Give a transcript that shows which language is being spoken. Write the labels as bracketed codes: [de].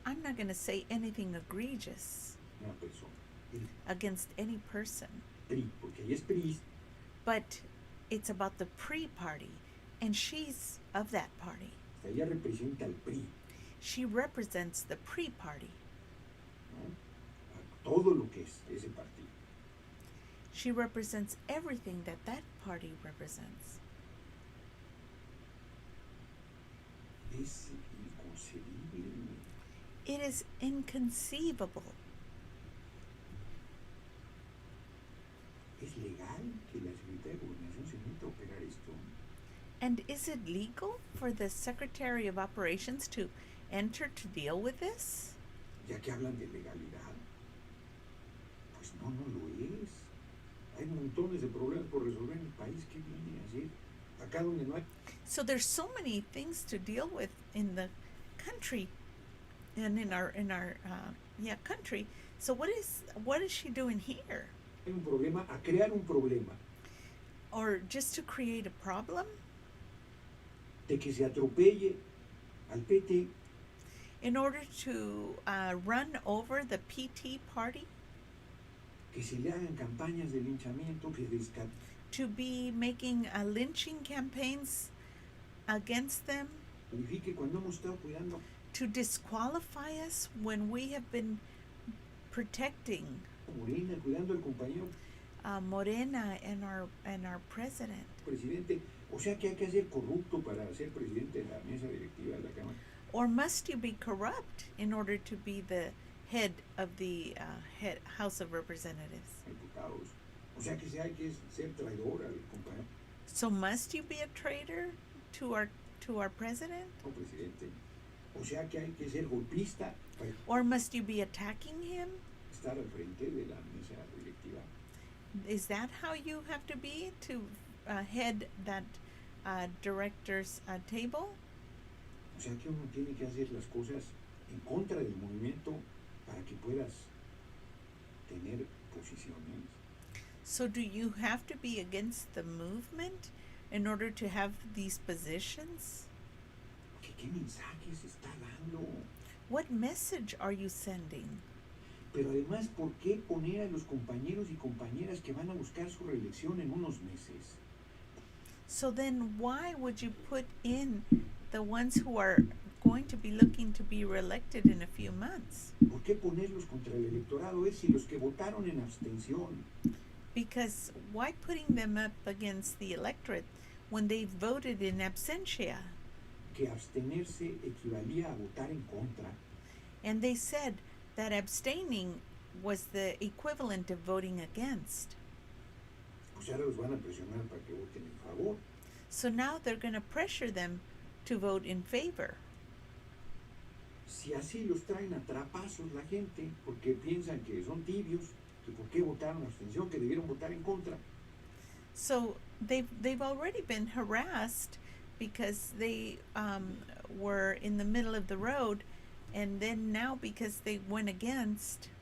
[en] I'm not going to say anything egregious [es] una persona. El [en] against any person. [es] PRI, porque ella es PRI, [en] But it's about the pre-party, and she's of that party. [es] ella representa al PRI, [en] She represents the pre-party. [es] ¿no? A todo lo que es ese partido. [en] She represents everything that that party represents. [es] Es inconcebible. [en] It is inconceivable. [es] ¿Es legal que la Secretaría de Gobernación se meta a operar esto? [en] And is it legal for the Secretary of Operations to enter to deal with this? [es] Ya que hablan de legalidad, pues no lo es. Hay montones de problemas por resolver en el país. ¿Qué viene a hacer? Acá donde no hay. [en] So there's so many things to deal with in the country, and in our country. So what is she doing here? [es] Hay un problema, a crear un problema [en] Or just to create a problem? [es] de que se atropelle al PT, [en] In order to run over the PT party? [es] que se le hagan campañas de linchamiento, que [en] to be making lynching campaigns against them, [es] descalifique cuando hemos estado cuidando [en] to disqualify us when we have been protecting [es] a Morena, cuidando al compañero [en] Morena and our president. [es] presidente. O sea que hay que ser corrupto para ser presidente de la mesa directiva de la Cámara. [en] Or must you be corrupt in order to be the head of the House of Representatives? [es] Diputados. O sea que hay que ser traidor al compañero [en] So must you be a traitor to our president? [es] o presidente. O sea que hay que ser golpista para [en] Or must you be attacking him? [es] estar al frente de la mesa directiva. [en] Is that how you have to be to head that director's table? [es] O sea que uno tiene que hacer las cosas en contra del movimiento para que puedas tener posiciones. [en] So do you have to be against the movement in order to have these positions? [es] ¿Qué mensajes está dando? [en] What message are you sending? [es] Pero además, ¿por qué poner a los compañeros y compañeras que van a buscar su reelección en unos meses? [en] So then why would you put in the ones who are going to be looking to be reelected in a few months? [es] ¿Por qué ponerlos contra el electorado? Es si los que votaron en abstención, [en] Because why putting them up against the electorate when they voted in absentia? [es] que abstenerse equivalía a votar en contra. [en] And they said that abstaining was the equivalent of voting against. [es] Pues ahora los van a presionar para que voten en favor. [en] So now they're going to pressure them to vote in favor. [es] Si así los traen a trapazos la gente, porque piensan que son tibios, que por qué votaron abstención, que debieron votar en contra. [en] So they've already been harassed because they were in the middle of the road, and then now because they went against.